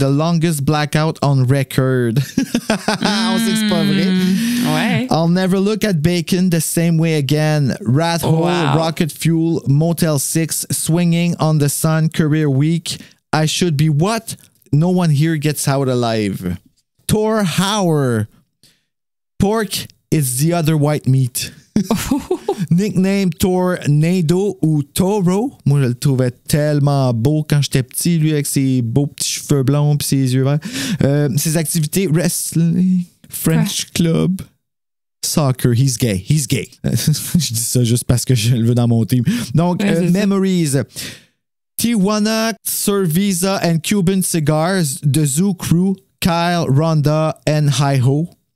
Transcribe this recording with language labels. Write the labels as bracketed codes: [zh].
[en] The longest blackout on record. [fr] On sait que c'est pas vrai. Ouais. [en] I'll never look at bacon the same way again. Rat Hole, Rocket Fuel, Motel 6, Swinging on the Sun, Career Week. I should be what? No one here gets out alive. Thor Hauer. Pork is the other white meat. Nickname Tornado ou Toro. [fr] Moi, je le trouvais tellement beau quand j'étais petit, lui, avec ses beaux petits cheveux blonds et ses yeux verts. Ses activités, [en] wrestling, French club, soccer. He's gay. He's gay. [fr] Je dis ça juste parce que je le veux dans mon team. Donc, Memories. [en] Tijuana, Cerveza and Cuban Cigars, The Zoo Crew, Kyle, Rhonda, and Hi-Ho.